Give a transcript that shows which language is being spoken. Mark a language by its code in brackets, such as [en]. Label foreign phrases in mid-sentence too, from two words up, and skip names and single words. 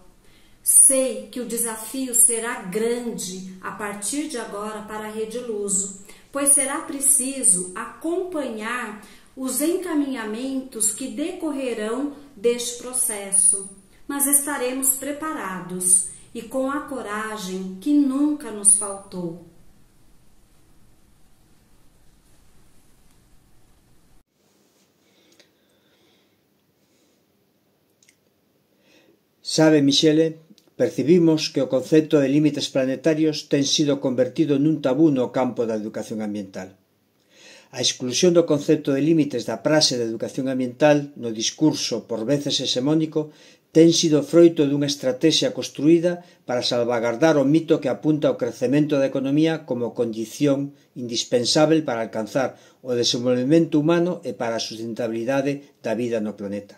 [pt] Sei que o desafio será grande a partir de agora para a Rede Luso, pois será preciso acompanhar os encaminhamentos que decorrerão deste processo, mas estaremos preparados e com a coragem que nunca nos faltou. [gl] Sabe, Michele, percibimos que o concepto de límites planetarios ten sido convertido nun tabú no campo da educación ambiental. A exclusión do concepto de límites da praxe de educación ambiental no discurso por veces hexemónico ten sido froito dunha estrategia construída para salvagardar o mito que apunta ao crecemento da economía como condición indispensável para alcanzar o desenvolvemento humano e para a sustentabilidade da vida no planeta.